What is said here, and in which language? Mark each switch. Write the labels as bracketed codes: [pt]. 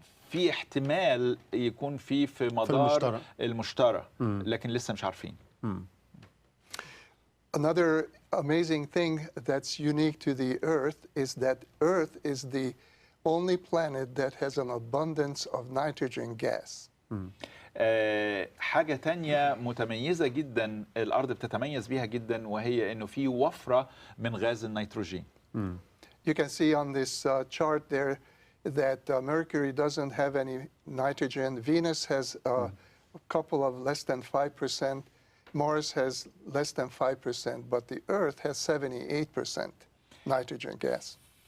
[ar] في احتمال يكون في مدار المشتري، لكن لسه مش عارفين. [en] Another amazing thing that's unique to the Earth is that Earth is the only planet that has an abundance of nitrogen gas. [ar] حاجة تانية متميزة جدا الأرض بتتميز بيها جدا، وهي إنه في وفرة من غاز النيتروجين. [en] You can see on this chart there that Mercury doesn't have any nitrogen. Venus has a couple of less than 5%. Mars has less than 5%, but the Earth has 78% nitrogen gas.